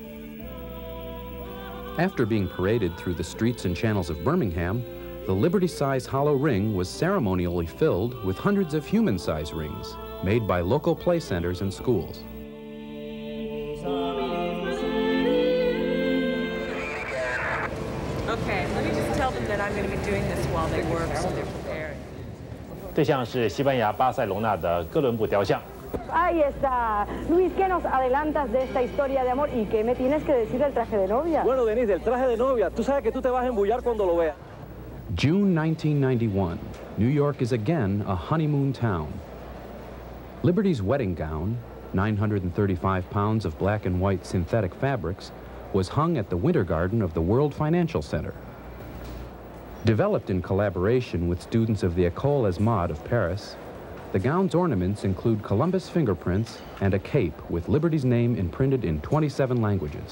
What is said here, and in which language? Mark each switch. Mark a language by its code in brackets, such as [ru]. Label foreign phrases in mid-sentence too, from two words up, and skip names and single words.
[en] After being paraded through the streets and channels of Birmingham, the Liberty-size hollow ring was ceremonially filled with hundreds of human-size rings made by local play centers and schools. Okay, let me just tell them that I'm going to be doing this while they work, so they're prepared. [zh] 对象是西班牙巴塞隆纳的哥伦布雕像。 [es] Ahí está. Luis, ¿qué nos adelantas de esta historia de amor? ¿Y qué me tienes que decir del traje de novia? Bueno, Denise, del traje de novia, tú sabes que tú te vas a embullar cuando lo veas. [en] June 1991, New York is again a honeymoon town. Liberty's wedding gown, 935 pounds of black and white synthetic fabrics, was hung at the Winter Garden of the World Financial Center. Developed in collaboration with students of the École des Modes of Paris, the gown's ornaments include Columbus fingerprints and a cape with Liberty's name imprinted in 27 languages.